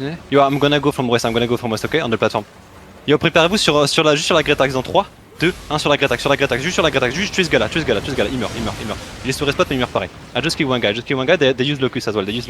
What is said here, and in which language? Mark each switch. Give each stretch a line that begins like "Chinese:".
English: Yo, I'm gonna go from west, ok, on the platform.
French: Yo, préparez-vous juste sur la Great Axe dans 3, 2, 1 sur la Great Axe, juste tuez ce gars-là, il meurt. Il est sur respawn mais il meurt pareil.
English: I just kill one guy, they use Locus as well.